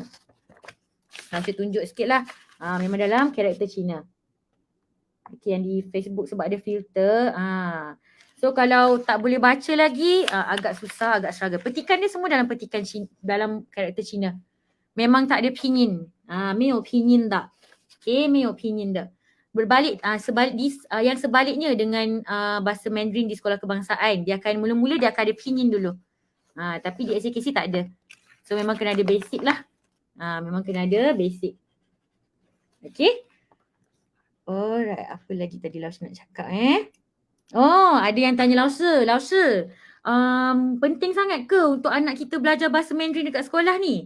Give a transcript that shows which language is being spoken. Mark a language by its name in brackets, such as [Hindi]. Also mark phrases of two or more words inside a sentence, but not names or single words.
[Malay] Saya tunjuk sikit lah. Memang dalam karakter Cina. Okay, yang di Facebook sebab ada filter. So kalau tak boleh baca lagi, agak susah, agak struggle. Petikan dia semua dalam petikan dalam karakter Cina. Memang tak ada pinyin. [Chinese] 没有拼音的. Okay, 没有拼音的. [Malay] Berbalik, yang sebaliknya dengan bahasa Mandarin di sekolah kebangsaan. Dia akan mula-mula dia akan ada pinyin dulu. Tapi di SJKC tak ada. So memang kena ada basic lah. Memang kena ada basic. Okay. Alright, apa lagi tadi Lao-Shi nak cakap ada yang tanya Lao-Shi, penting sangat ke untuk anak kita belajar bahasa Mandarin dekat sekolah ni?